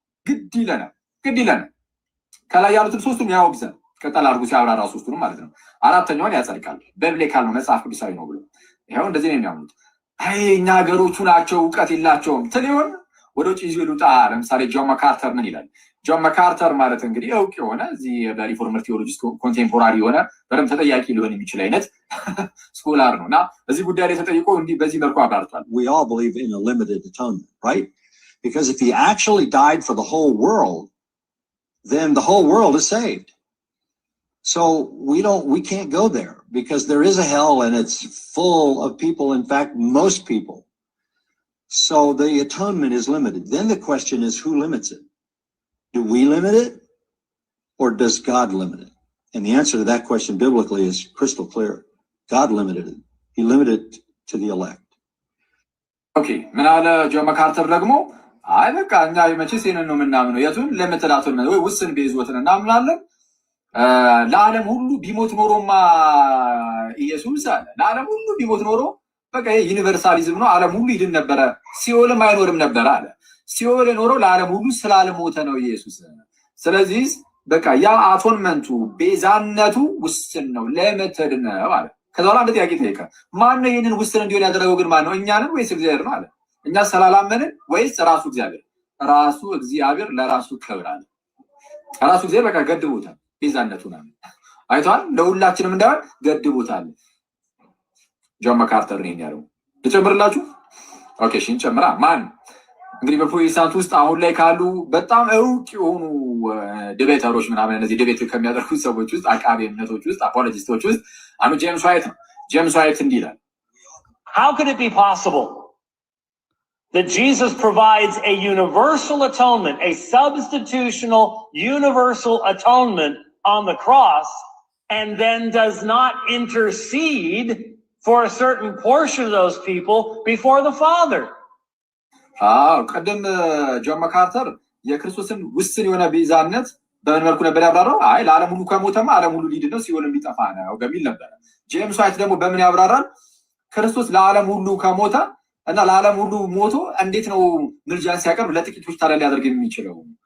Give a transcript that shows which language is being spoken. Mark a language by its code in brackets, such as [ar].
[am] ግድ ይለናል። ከላይ ያሉትን ሶስቱም ያወግዛል። ቀጠል አድርጉ ሲያብራራ ሶስቱንም ማለት ነው። አራተኛውን ያጸድቃል። በብሌካል ነው መጽሐፍ ቅዱሳዊ ነው ብሎ ይሄው እንደዚህ ነው የሚያምኑት። አይ እኛ ሀገሮቹ ናቸው እውቀት የላቸውም ትሊሆን ወደ ውጭ ይዞ ይሉጣ። ለምሳሌ ጆን መካርተር ምን ይላል? ጆን መካርተር ማለት እንግዲህ እውቅ የሆነ እዚህ በሪፎርመር ቴዎሎጂስት ኮንቴምፖራሪ የሆነ በደንብ ተጠያቂ ሊሆን የሚችል አይነት ስኮላር ነው እና እዚህ ጉዳይ ላይ ተጠይቆ እንዲህ በዚህ መልኩ አብራርቷል። [en] We all believe in a limited atonement, right? Because if he actually died for the whole world, then the whole world is saved. So we can't go there because there is a hell and it's full of people, in fact, most people. So the atonement is limited. Then the question is, who limits it? Do we limit it or does God limit it? And the answer to that question biblically is crystal clear. God limited it. He limited it to the elect. [am] Okay, ምን አለ ጆን መካርተር ደግሞ አይ በቃ እኛ መቼስ ይሄንን ነው የምናምነው የቱን ለመተዳቶን ወይ ውስን ቤዞትን እናምናለን። ለዓለም ሁሉ ቢሞት ኖሮማ ኢየሱስ አለ ለዓለም ሁሉ ቢሞት ኖሮ በቃ ይሄ ዩኒቨርሳሊዝም ነው፣ ዓለም ሁሉ ይድን ነበረ፣ ሲኦልም አይኖርም ነበር አለ። ሲኦል የኖረው ለዓለም ሁሉ ስላልሞተ ነው ኢየሱስ። ስለዚህ በቃ ያ አቶንመንቱ ቤዛነቱ ውስን ነው ለመተድ ነው አለ። ከዛ በኋላ አንድ ጥያቄ ጠየቀ። ማን ነው ይሄንን ውስን እንዲሆን ያደረገው ግን ማን ነው? እኛ ነን ወይስ እግዚአብሔር ነው አለ። እኛ ስላላመንን ወይስ ራሱ እግዚአብሔር? ራሱ እግዚአብሔር ለራሱ ክብር አለ። ራሱ እግዚአብሔር በቃ ገድቦታል ቤዛነቱን አለ። አይቷል ለሁላችንም እንዳል ገድቦታል። ጆን መካርተር ነው ያለው። ልጨምርላችሁ? ኦኬ እሺ እንጨምራ። ማን እንግዲህ በፕሮቴስታንት ውስጥ አሁን ላይ ካሉ በጣም እውቅ የሆኑ ዲቤተሮች ምናምን እነዚህ ዲቤት ከሚያደርጉት ሰዎች ውስጥ አቃቤ እምነቶች ውስጥ አፖሎጂስቶች ውስጥ አንዱ ጄምስ ዋይት ነው። ጄምስ ዋይት እንዲህ ይላል። [en] How could it be possible that Jesus provides a universal atonement, a substitutional universal atonement on the cross, and then does not intercede for a certain portion of those people before the Father? [am] ቀደም ጆን መካርተር የክርስቶስን ውስን የሆነ ቤዛነት በምን መልኩ ነበር ያብራራው? አይ ለዓለም ሁሉ ከሞተማ ዓለም ሁሉ ሊድን ነው ሲኦል ቢጠፋ ነው በሚል ነበር። ጄምስ ዋይት ደግሞ በምን ያብራራል? ክርስቶስ ለዓለም ሁሉ ከሞተ እና ለዓለም ሁሉ ሞቶ እንዴት ነው ምልጃን ሲያቀርብ ለጥቂቶች ታዲያ ሊያደርግ የሚችለው?